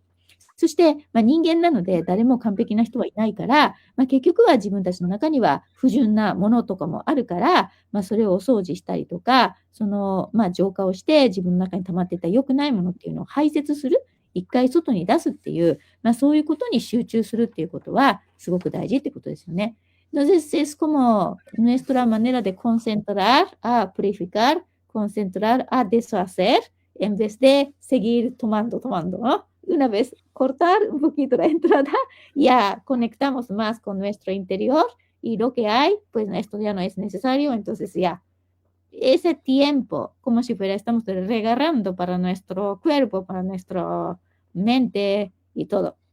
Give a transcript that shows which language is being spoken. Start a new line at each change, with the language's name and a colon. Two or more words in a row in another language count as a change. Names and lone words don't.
Japanese: そして、人間なので誰も完璧な人はいないから、結局は自分たちの中には不純なものとかもあるから、それをお掃除したりとか、浄化をして自分の中に溜まっていた良くないものっていうのを排泄する、一回外に出すっていう、そういうことに集中するっていうことはすごく大事ってことですよね。
Spanish: Entonces es como nuestra manera de concentrar a purificar, concentrar a deshacer en vez de seguir tomando, ¿no? Una vez cortar un poquito la entrada, ya conectamos más con nuestro interior y lo que hay, pues esto ya no es necesario, entonces ya ese tiempo, como si fuera, estamos regarrando para nuestro cuerpo, para nuestra mente y todo.